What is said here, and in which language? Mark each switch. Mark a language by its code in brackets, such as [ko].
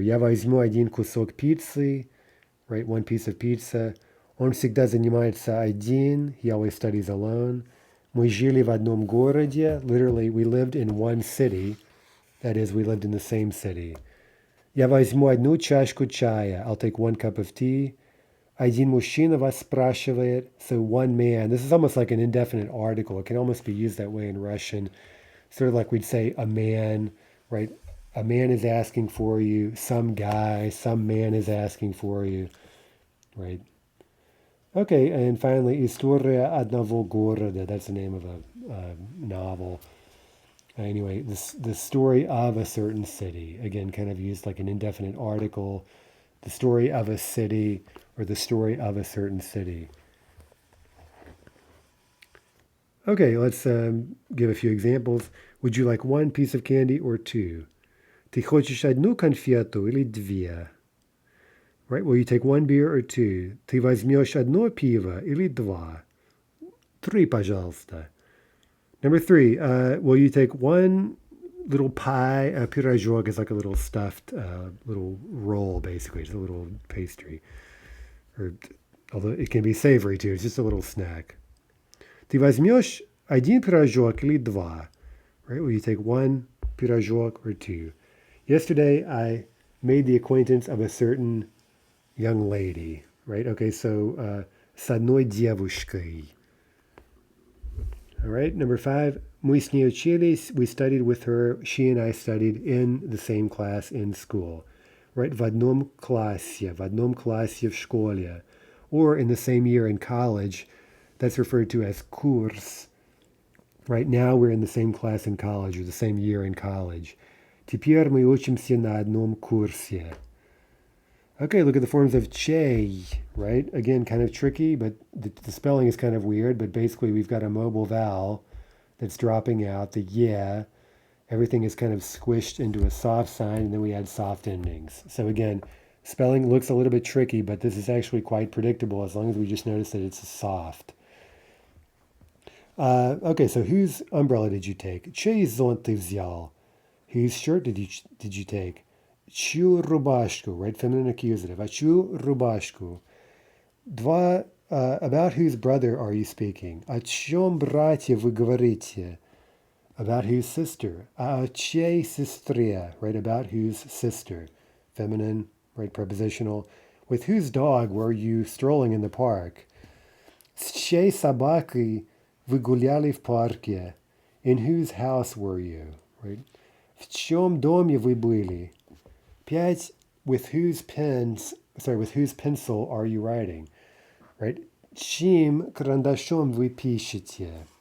[ru] Я возьму один кусок пиццы, [en] right, one piece of pizza. [ru] Он всегда занимается один, [en] he always studies alone. [ru] Мы жили в одном городе, [en] literally, we lived in one city. That is, we lived in the same city. [ru] Я возьму одну чашку чая, [en] I'll take one cup of tea. [ru] Один мужчина вас спрашивает, [en] so one man. This is almost like an indefinite article. It can almost be used that way in Russian. Sort of like we'd say a man, right? A man is asking for you, some guy, some man is asking for you, right? Okay, and finally, [ru] История одного города. [en] That's the name of a novel. Anyway, the story of a certain city. Again, kind of used like an indefinite article. The story of a city or the story of a certain city. Okay, let's give a few examples. Would you like one piece of candy or two? [ru] Ты хочешь одну конфету или две? [en] Right, will you take one beer or two? [ru] Ты возьмешь одно пиво или два? Три, пожалуйста. [en] Number 3, will you take one little pie? Пирожок is like a little stuffed little roll, basically. It's a little pastry. Or, although it can be savory too. It's just a little snack. [ru] Ты возьмешь один пирожок или два? [en] Right, will you take one пирожок or two? Yesterday, I made the acquaintance of a certain young lady, right? Okay, so [ru] с одной девушкой. [en] All right, number 5, [ru] мы с ней учились, [en] we studied with her, she and I studied in the same class in school, right? [ru] В одном классе в школе, [en] or in the same year in college, that's referred to as курс. Right now, we're in the same class in college, or the same year in college. [ru] Теперь мы учимся на одном курсе. [en] Okay, look at the forms of che, right? Again, kind of tricky, but the spelling is kind of weird, but basically we've got a mobile vowel that's dropping out, the yeah. Everything is kind of squished into a soft sign, and then we add soft endings. So again, spelling looks a little bit tricky, but this is actually quite predictable as long as we just notice that it's soft. Okay, so whose umbrella did you take? [ru] Чей зонт ты взял? [en] Whose shirt did you take? [ru] Чью рубашку, [en] right? Feminine accusative. [ru] А чью рубашку? [en] About whose brother are you speaking? [ru] О чьем брате вы говорите? [en] About whose sister? [ru] О чьей сестре, [en] right? About whose sister? Feminine, right? Prepositional. With whose dog were you strolling in the park? [ru] С чьей собакой вы гуляли в парке? [en] In whose house were you, right? [ru] В чьем доме вы были? [en] 5, with whose pencil are you writing? Right? [ru] Чьим карандашом вы пишете?